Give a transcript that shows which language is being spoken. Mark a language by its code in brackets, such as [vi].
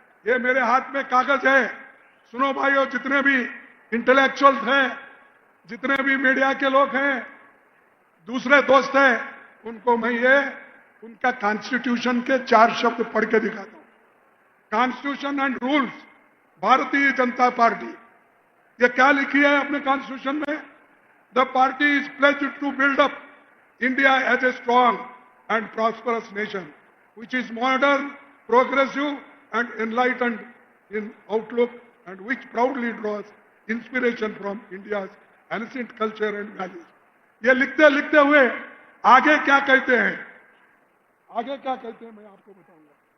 [hi] ये मेरे हाथ में कागज है। सुनो भाइयों, जितने भी इंटेलेक्चुअल्स हैं, जितने भी मीडिया के लोग हैं, दूसरे दोस्त हैं, उनको मैं ये उनका कॉन्स्टिट्यूशन के 4 शब्द पढ़ के दिखाता हूं। Constitution and rules, Bharatiya Janata party, ये क्या लिखी है अपने कॉन्स्टिट्यूशन में? [en] The party is pledged to build up India as a strong and prosperous nation, which is modern, progressive and enlightened in outlook and which proudly draws inspiration from India's ancient culture and values. [hi] ये लिखते लिखते हुए आगे क्या कहते हैं? आगे क्या कहते हैं मैं आपको बताऊंगा।